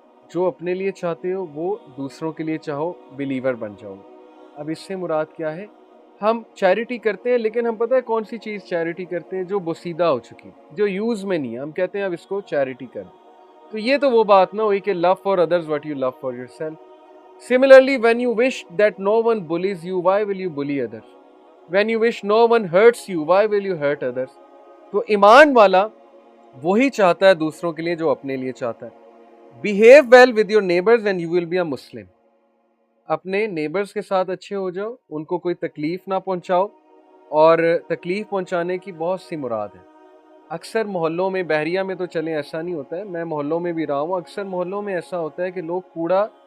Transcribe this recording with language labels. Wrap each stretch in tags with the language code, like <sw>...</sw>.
<ur>جو اپنے لیے چاہتے ہو وہ دوسروں کے لیے چاہو، بلیور بن جاؤ۔ اب اس سے مراد کیا ہے؟ ہم چیریٹی کرتے ہیں لیکن ہم پتہ ہے کون سی چیز چیریٹی کرتے ہیں؟ جو بوسیدہ ہو چکی، جو یوز میں نہیں ہے، ہم کہتے ہیں اب اس کو چیریٹی کر دیں۔ تو یہ تو وہ بات نہ ہوئی کہ</ur> <en>Love for others what you love for yourself. Similarly, when you wish that no one bullies you, why will you bully others? When you wish no one hurts you, why will you hurt others?</en> <ur>تو ایمان والا وہی چاہتا ہے دوسروں کے لیے جو اپنے لیے چاہتا ہے۔</ur> <en>Behave well with your neighbors and you will be a Muslim.</en> <ur>اپنے نیبرز کے ساتھ اچھے ہو جاؤ، ان کو کوئی تکلیف نہ پہنچاؤ، اور تکلیف پہنچانے کی بہت سی مراد ہے۔ اکثر محلوں میں، بحریہ میں تو چلیں ایسا نہیں ہوتا ہے، میں محلوں میں بھی رہا ہوں، اکثر محلوں میں ایسا ہوتا ہے کہ لوگ کوڑا</ur>